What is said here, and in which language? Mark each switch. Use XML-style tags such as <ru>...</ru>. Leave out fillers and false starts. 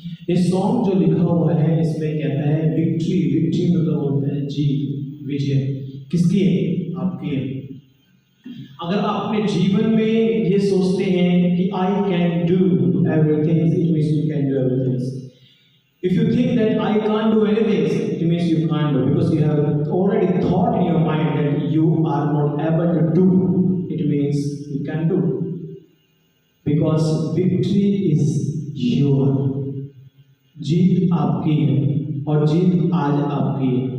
<hi>ये सॉन्ग जो लिखा हुआ है इसमें कहता है विक्ट्री। विक्ट्री मतलब होता है जीत, विजय। किसकी है? आपकी है। अगर आप अपने जीवन में ये सोचते हैं कि</hi> <en>I can do everything, it means you can do everything. If you think that I can't do anything, it means you can't do, because you have already thought in your mind that you are not able to do, it means you can do, because victory is your।</en> <hi>जीत आपकी है और जीत आज आपकी है।</hi>